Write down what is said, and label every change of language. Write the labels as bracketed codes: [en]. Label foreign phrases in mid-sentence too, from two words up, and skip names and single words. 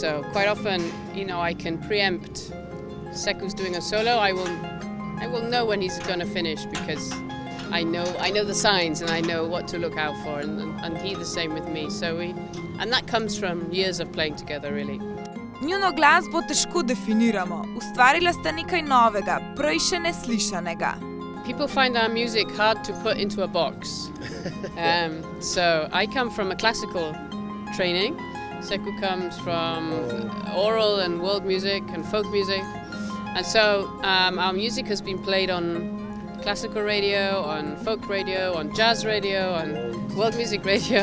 [en] So quite often, I can preempt Sekkou's doing a solo. I will know when he's going to finish, because I know the signs and I know what to look out for, and he the same with me. And that comes from years of playing together, really. [sl] Njuno glasbo težko definiramo. Ustvarila sta nekaj novega, prej še neslišanega. [en] People find our music hard to put into a box. So I come from a classical training. Seckou comes from oral and world music and folk music. And so our music has been played on classical radio, on folk radio, on jazz radio, on world music radio.